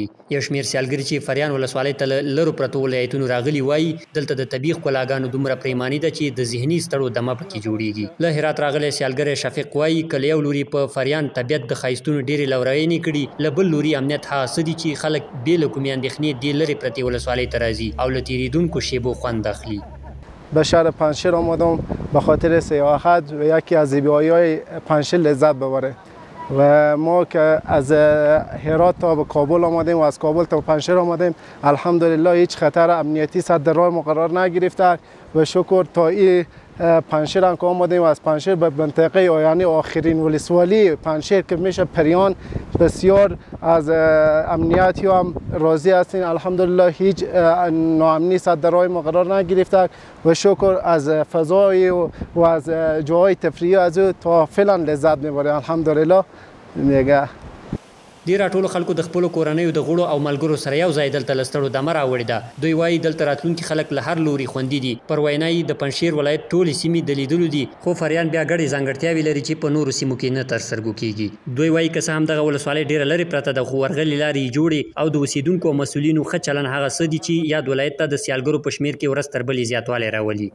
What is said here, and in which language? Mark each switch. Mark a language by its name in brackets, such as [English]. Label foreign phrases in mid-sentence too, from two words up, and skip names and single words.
[Pashto] یو شمېر سیالګري چې فریان ولسوالۍ ته له لرو پرتو ولایتونو راغلي وایي دلته د طبیعي ښکلاګانو دومره پریماني ده چې د ذهني ستړو دمه پکې جوړیږي. له هرات راغلی سیالګری شفیق وایي که له یو لوري په فریان طبیعت د ښایستونو ډېرې لورینې کړي، له بل لوري امنیت هغه څه دي چې خلک بې له کومې اندېښنې دې لرې پرتې ولسوالۍ ته راځي او له تېرېدونکو شیبو خوند اخلي. [Persian] به شهر پنجشیر آمدم به خاطر سیاحت و یکی از زیبایی‌های پنجشیر لذت ببره و ما که از هرات تا به کابل آمدیم و از کابل تا پنجشیر آمدیم الحمدلله هیچ خطر امنیتی صد راه ما قرار نگرفته و شکر تا این پنجشیر هم که آمدیم و از پنجشیر به منطقه یعنی آخرین ولسوالی پنجشیر که میشه پریان بسیار از امنیتی هم راضی هستیم. الحمدلله هیچ ناامنی صد راه ما قرار نگرفته و شکر از فضای و از جاهای تفریحی از او تا فعلا لذت میبریم الحمدلله دیگه. [Pashto] ډېر ټولو خلکو د خپلو کورنیو د غړو او ملګرو سره یو ځای دلته له ستړو دمه راوړې ده. دوی وایي دلته راتلونکي خلک له هر لوري خوندي دي. پر وینا یې د پنجشیر ولایت ټولې سیمې د لیدلو دي، خو فریان بیا ګډې ځانګړتیاوې لري چې په نورو سیمو کې نه ترسترګو کېږي. دوی وایي که څه هم دغه ولسوالۍ ډېره لرې پرته ده، خو ورغلې لارې یې جوړې او د اوسېدونکو او مسؤلینو ښه چلن هغه څه دي چې یاد ولایت ته د سیالګرو په شمېر کې ورځ تر بلې زیاتوالی راولي.